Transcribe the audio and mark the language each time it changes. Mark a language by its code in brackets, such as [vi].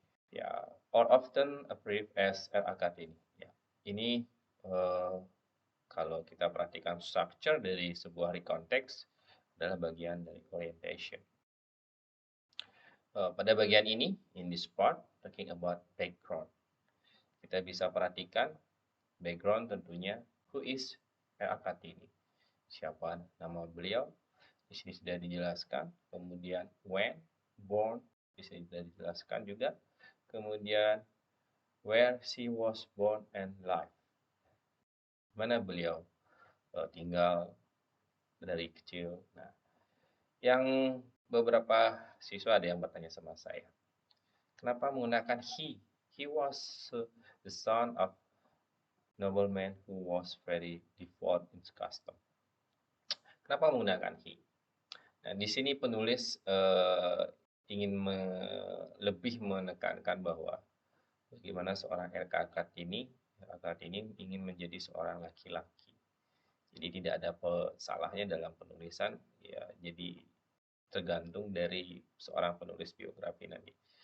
[en] Ya, or often abbreviated as R.A. Kartini. [id] Ya, ini kalau kita perhatikan structure dari sebuah rekonteks adalah bagian dari orientation. Pada bagian ini, [en] in this part, talking about background. [id] Kita bisa perhatikan background tentunya, [en] who is [id] R.A. Kartini. Siapa nama beliau? Di sini sudah dijelaskan. Kemudian [en] when, born, [id] di sini sudah dijelaskan juga. Kemudian [en] where she was born and live. [id] Mana beliau tinggal dari kecil. Nah, yang beberapa siswa ada yang bertanya sama saya, kenapa menggunakan he? [en] He was the son of nobleman who was very devout in custom. [id] Kenapa menggunakan he? Nah, di sini penulis ingin lebih menekankan bahwa bagaimana seorang R.A. Kartini ingin menjadi seorang laki-laki. Jadi tidak ada salahnya dalam penulisan, ya. Jadi tergantung dari seorang penulis biografi nanti.